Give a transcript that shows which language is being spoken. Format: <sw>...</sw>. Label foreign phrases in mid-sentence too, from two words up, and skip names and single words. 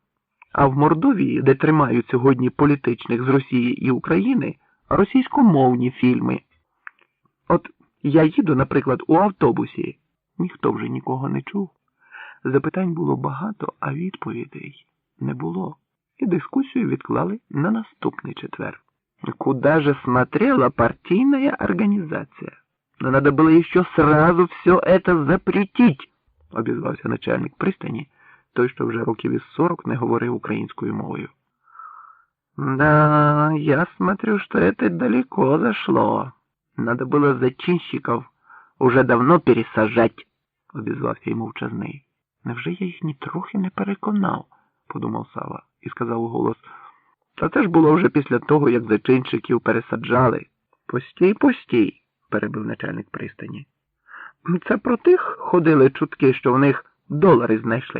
<uk>А в Мордовії, де тримають сьогодні політичних з Росії і України, російськомовні фільми. От я їду, наприклад, у автобусі. Ніхто вже нікого не чув. Запитань було багато, а відповідей не було. І дискусію відклали на наступний четвер.</uk> <ru>Куда же смотрела партийная организация? Но надо было еще сразу все это запретить,</ru> <uk>обізвався начальник пристані, той, що вже років із 40 не говорив українською мовою.</uk> <ru>Да, я смотрю, что это далеко зашло. Надо было зачинщиков уже давно пересажать,</ru> <uk>обізвався йому мовчазний. Невже я їх нітрохи не переконав, подумав Сава і сказав у голос. Та це ж було вже після того, як зачинщиків пересаджали. Постій, перебив начальник пристані. Це про тих ходили чутки, що в них долари знайшли.</uk>